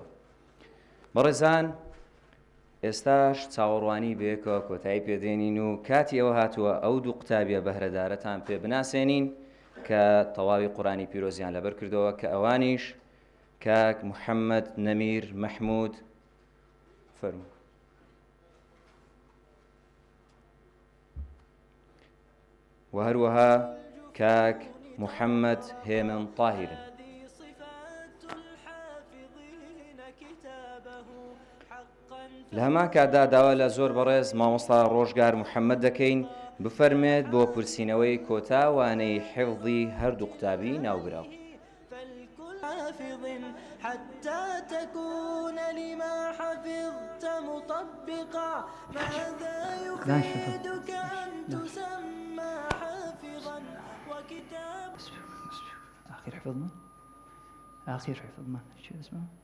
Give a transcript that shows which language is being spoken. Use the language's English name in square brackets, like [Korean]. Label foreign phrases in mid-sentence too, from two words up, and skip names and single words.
[Central Kurdish] بەڕێزان ئێستاش چاوەڕوانی بێکەوە کۆتایی پێدێنین و کاتی ئەوە هاتووە ئەو دوو قوتابیە بەهرەدارەتان پێ بناسێنین کە تەواوی قورئانی پیرۆزیان لەبەر کردەوە کە ئەوانیش کاک محەممەد نەمیر مەحموود فەرموو و هەروەها کاک محەممەد هێمن تاهیرن. لە هەمان کاتدا داوا لە زۆر بەڕێز مامۆستا ڕۆژگار محەممەد دەکەین بفەرمێت بۆ پرسیینەوەی کۆتاوانەی حفظی هەردوو قوتابی ناوبراو. [Arabic] حتى تكون لما حفظت مطبقا ماذا يفيدك أن تسمى حافظا وكتاب آخر حفظ ما شو اسمه